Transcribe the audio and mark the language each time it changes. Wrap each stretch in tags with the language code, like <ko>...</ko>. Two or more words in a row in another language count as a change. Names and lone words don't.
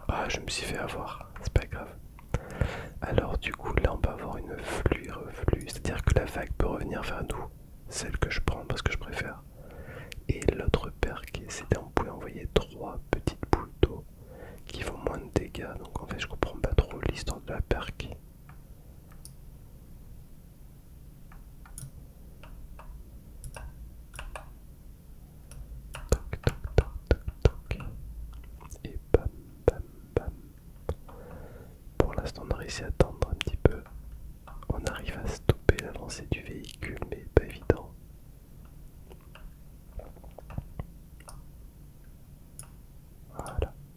<fr>je me suis fait avoir, c'est pas grave. Alors du coup là on peut avoir une flux et reflux, c'est-à-dire que la vague peut revenir vers nous, celle que je prends parce que je préfère. Et l'autre perk, c'était on pouvait envoyer 3 petites boules d'eau qui font moins de dégâts, donc en fait je comprends pas trop l'histoire de la perk. Toc toc toc toc toc. Et bam bam bam. Pour l'instant on a réussi à attendre un petit peu. On arrive à stopper l'avancée du véhicule, mais pas évident. Voilà.</fr>